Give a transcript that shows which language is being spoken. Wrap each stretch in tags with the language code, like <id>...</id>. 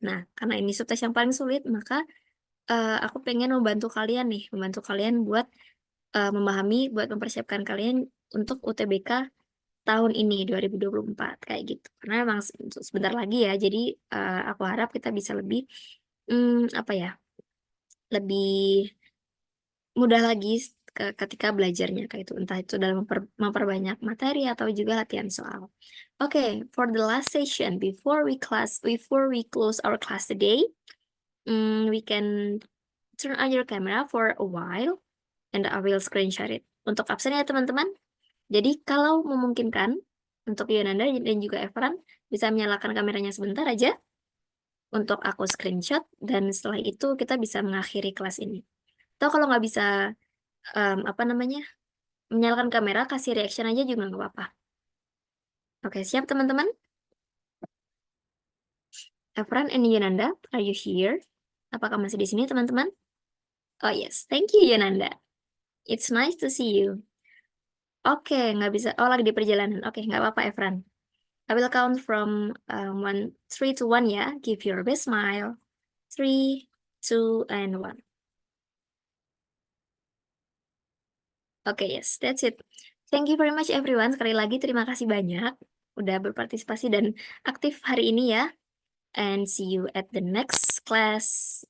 <id>Nah, karena ini subtes yang paling sulit, maka aku pengen membantu kalian nih, membantu kalian buat memahami, buat mempersiapkan kalian untuk UTBK tahun ini 2024 kayak gitu. Karena memang sebentar lagi ya, jadi aku harap kita bisa lebih apa ya, lebih mudah lagi ketika belajarnya kayak itu, entah itu dalam memperbanyak materi atau juga latihan soal.</id> <en>Oke, for the last session before we close our class today, we can turn on your camera for a while and I will screenshot it.</en> <id>Untuk absen ya teman-teman. Jadi kalau memungkinkan untuk Yonanda dan juga Everan bisa menyalakan kameranya sebentar aja untuk aku screenshot, dan setelah itu kita bisa mengakhiri kelas ini. Atau kalau nggak bisa apa namanya, menyalakan kamera, kasih reaction aja juga nggak apa-apa. Oke, siap teman-teman?</id> <en>Efran and Yunanda, are you here?</en> <id>Apakah masih di sini teman-teman?</id> <en>Oh yes, thank you</en> <id>Yunanda.</id> <en>It's nice to see you.</en> <id>Oke, nggak bisa. Oh, lagi di perjalanan. Oke, nggak apa-apa,</id> <en>Efran. I will count from 3 to 1 ya. Give your best smile. 3, 2, and 1. Oke, yes, that's it. Thank you very much everyone.</en> <id>Sekali lagi terima kasih banyak udah berpartisipasi dan aktif hari ini ya.</id> <en>And see you at the next class.</en>